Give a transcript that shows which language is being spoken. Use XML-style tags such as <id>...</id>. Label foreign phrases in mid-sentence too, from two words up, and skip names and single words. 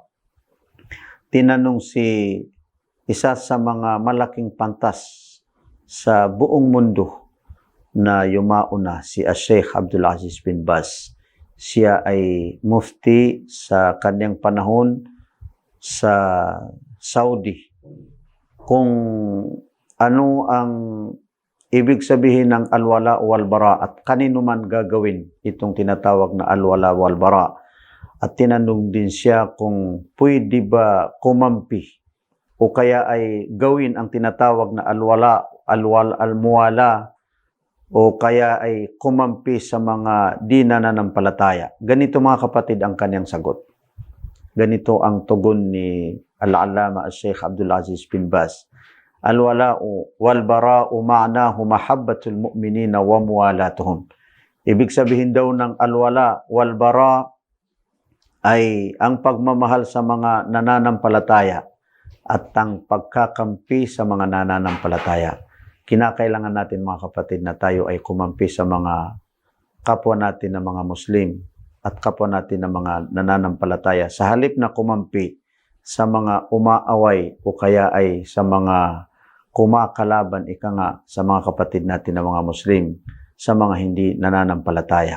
<tl>Tinanong si isa sa mga malaking pantas sa buong mundo na yumauna, si Sheikh Abdul Aziz bin Baz. Siya ay mufti sa kanyang panahon sa Saudi. Kung ano ang ibig sabihin ng</tl> <ar>الولاء والبراء</ar> <tl>at kanino man gagawin itong tinatawag na</tl> <ar>الولاء والبراء.</ar> <tl>At tinanong din siya kung pwede ba kumampi o kaya ay gawin ang tinatawag na almuwala o kaya ay kumampi sa mga di nananampalataya. Ganito mga kapatid ang kanyang sagot. Ganito ang tugon ni Al-Allama Sheikh Abdul Aziz bin Baz:</tl> <ar>الولاء والبراء معناه محبة المؤمنين وموالاتهم.</ar> <tl>Ibig sabihin daw ng</tl> <ar>الولاء والبراء</ar> <tl>ay ang pagmamahal sa mga nananampalataya at ang pagkakampi sa mga nananampalataya. Kinakailangan natin mga kapatid na tayo ay kumampi sa mga kapwa natin na mga Muslim at kapwa natin na mga nananampalataya, sa halip na kumampi sa mga umaaway o kaya ay sa mga kumakalaban sa mga kapatid natin na mga Muslim, sa mga hindi nananampalataya.</tl>